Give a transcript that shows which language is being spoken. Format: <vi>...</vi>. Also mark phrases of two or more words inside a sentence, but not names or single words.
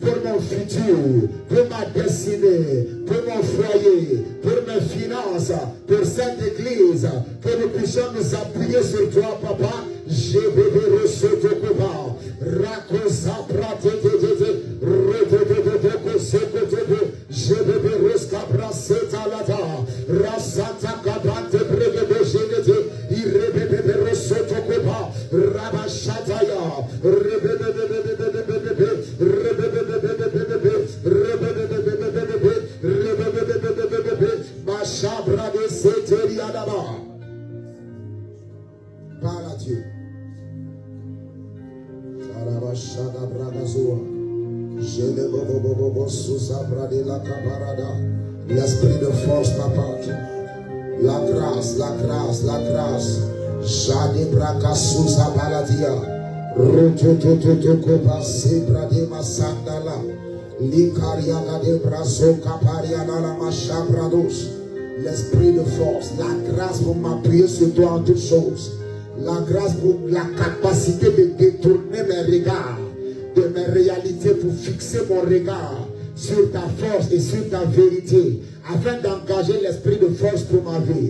<fr>pour mon futur, pour ma destinée, pour mon foyer, pour mes finances, pour cette église, que nous puissions nous appuyer sur toi, papa. Je vais recevoir Koba, Rakosa Praté, je vais rescabra Setalata, Rasata Kabate Brege Genete, Irebe Rosotokoba, Rabashataya, Machabra de Seteriadaba. Parle à Dieu. L'esprit de force, papa. La grâce, la grâce, la grâce. Jade braka susa baladia. Rototototo pase brade masandala. Likaria gade brazo kaparia la machabrados. L'esprit de force, la grâce pour m'appuyer sur toi en toutes choses. La grâce pour la capacité de détourner mes regards de mes réalités pour fixer mon regard sur ta force et sur ta vérité afin d'engager l'esprit de force pour ma vie.</fr>